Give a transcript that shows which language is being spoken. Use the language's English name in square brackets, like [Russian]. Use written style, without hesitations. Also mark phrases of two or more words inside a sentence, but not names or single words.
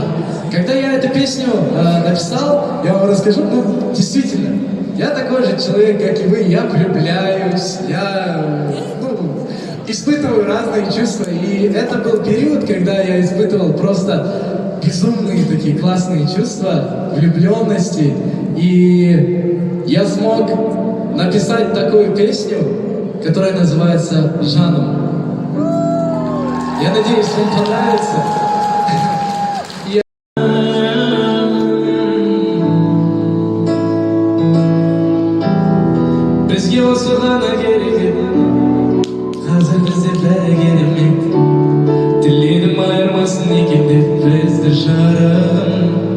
[Russian] Когда я эту песню написал, я вам расскажу, ну, действительно, я такой же человек, как и вы, я влюбляюсь, я испытываю разные чувства, и это был период, когда я испытывал просто безумные такие классные чувства, влюбленности, и я смог написать такую песню, которая называется «Жаном». Я надеюсь, вам понравится. [Kazakh] Бізге осы ғана керек еді, қазір бізде бәрі керемет. Тіледім айырмасын екен деп бізді жарығым.